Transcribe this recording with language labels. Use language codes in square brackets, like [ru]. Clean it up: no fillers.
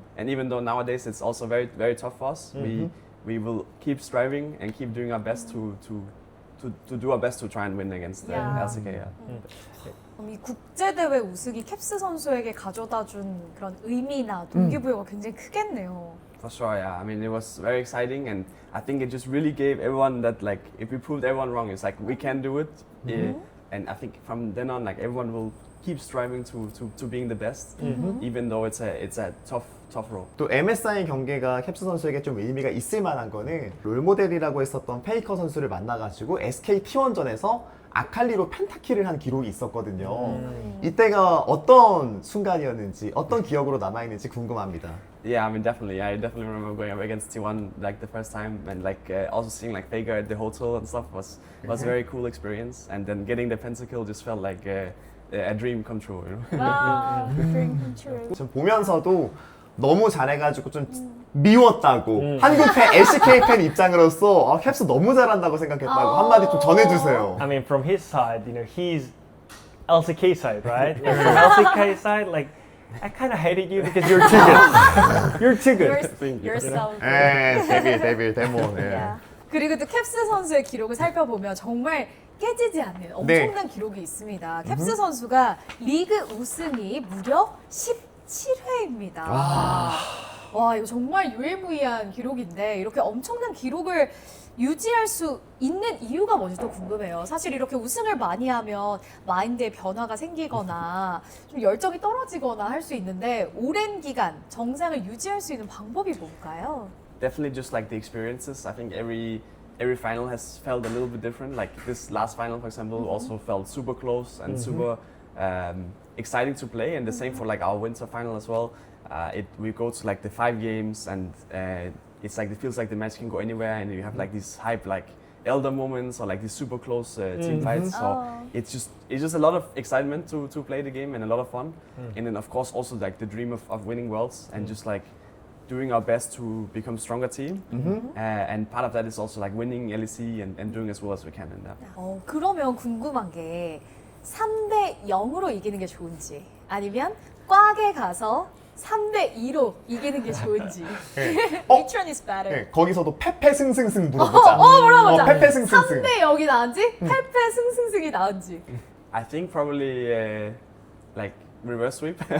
[en] And even though nowadays it's also very very tough for us, we will keep striving and keep doing our best to do our best to try and win against the Yeah. LCK. [ko] 그럼 이 국제대회 우승이 캡스 선수에게 가져다준 그런 의미나 동기부여가 굉장히 크겠네요. [en] For sure, yeah. I mean, it was very exciting, and I think it just really gave everyone that like if we proved everyone wrong, it's like we can do it. and I think from then on, like everyone will keep striving to being the best, even though it's a tough role. [ko] 또 MSI 경기가 캡스 선수에게 좀 의미가 있을 만한 거는 롤모델이라고 했었던 페이커 선수를 만나가지고 SK T1전에서 아칼리로 펜타킬을 한 기록이 있었거든요. 이때가 어떤 순간이었는지, 어떤 기억으로 남아있는지 궁금합니다. [en] Yeah, I mean definitely. I definitely remember going up against T1 like the first time, and like also seeing like Faker at the hotel and stuff was a very cool experience. And then getting the pentakill just felt like a dream come true. You know? 와, dream come true. [ko] 좀 보면서도 너무 잘해가지고 좀 미웠다고 한국 팬, LCK 팬 입장으로서 캡스 너무 잘한다고 생각했다고 한마디 좀 전해주세요. [en] I mean, from his side, you know, he's LCK side, right? Like from LCK side, like I kind of hated you because you're too good. You're too good. You're so good. 데빌, 데몬. Yeah. [ko] 그리고 또 캡스 선수의 기록을 살펴보면 정말 깨지지 않는 엄청난 기록이 있습니다. 캡스 선수가 리그 우승이 무려 17회입니다. 와, 이거 정말 유일무이한 기록인데 이렇게 엄청난 기록을 유지할 수 있는 이유가 뭔지 또 궁금해요. 사실 이렇게 우승을 많이 하면 마인드에 변화가 생기거나 좀 열정이 떨어지거나 할 수 있는데 오랜 기간 정상을 유지할 수 있는 방법이 뭘까요? Definitely just like the experiences. I think every final has felt a little bit different. Like this last final, for example, also felt super close and super exciting to play. And the same for like our winter final as well. We go to like the 5 games, and it's like it feels like the match can go anywhere, and you have like these hype like elder moments or like these super close team fights. So it's just a lot of excitement to play the game and a lot of fun. And then of course also like the dream of winning worlds and just like doing our best to become stronger team. And part of that is also like winning LEC and doing as well as we can in that. 그러면 궁금한 게 3대 0으로 이기는 게 좋은지 아니면 꽉에 가서 3대 2로 이기는 게 좋은지. [en] Which one is better? [ko] 네, 거기서도 페페 승승승 물어보자. 물어보자. 페페 승승승. 3대 0이 나은지 페페 승승승이 나은지. [en] I think probably like reverse sweep.